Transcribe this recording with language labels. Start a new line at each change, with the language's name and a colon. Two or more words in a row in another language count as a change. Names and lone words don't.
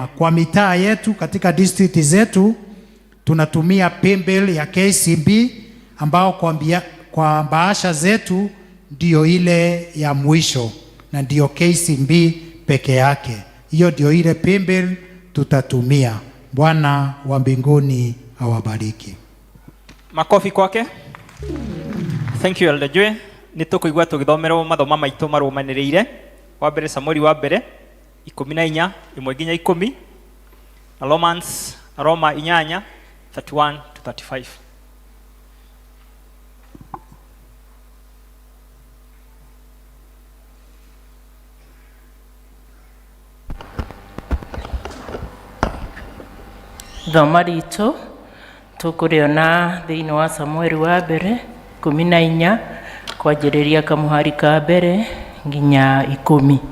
Swahili: Kwa mitaa yetu katika district zetu tunatumia paybill ya KCB ambao kwa bahasha zetu ndio ile ya mwisho na ndio KCB peke yake. Hiyo ndio ile paybill tutatumia. Bwana wa mbinguni awabariki. Makofi kwake.
English: Thank you Elder Joe.
Kikuyu: Nitukuigua tugithomerwo mathoma maitu marumaniriire. Wa mbere Samueli wa mbere 14 1 nginya 10 na Romans Roma 8:31-35. Thoma ritũ tũkũrĩona thĩinĩ wa Samueli wa mbere 14 kwanjĩrĩria kamũhari ka mbere nginya 10.